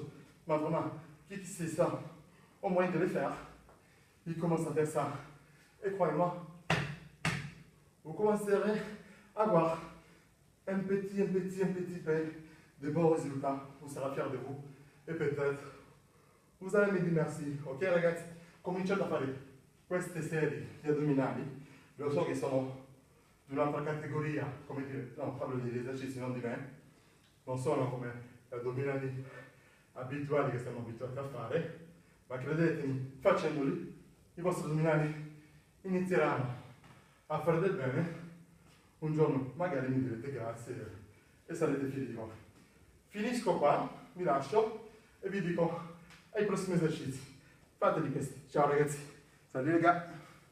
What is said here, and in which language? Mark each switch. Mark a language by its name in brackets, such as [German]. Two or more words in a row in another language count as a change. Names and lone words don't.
[French] Mais vraiment, qui sait ça, au moyen de le faire, il commence à faire ça. Et croyez-moi, vous commencerez à voir un petit peu de bons résultats. Vous serez fiers de vous. E peut-être, vous allez me dire merci. [Italian] Ok ragazzi? Cominciate a fare queste serie di addominali. Lo so che sono di un'altra categoria, come dire, no, parlo degli esercizi, non di me. Non sono come gli addominali abituali che stiamo abituati a fare, ma credetemi, facendoli, i vostri addominali inizieranno a fare del bene. Un giorno magari mi direte grazie e sarete fieri di voi. Finisco qua, vi lascio e vi dico ai prossimi esercizi. Fateli questi. Ciao ragazzi. [French] Salut les gars.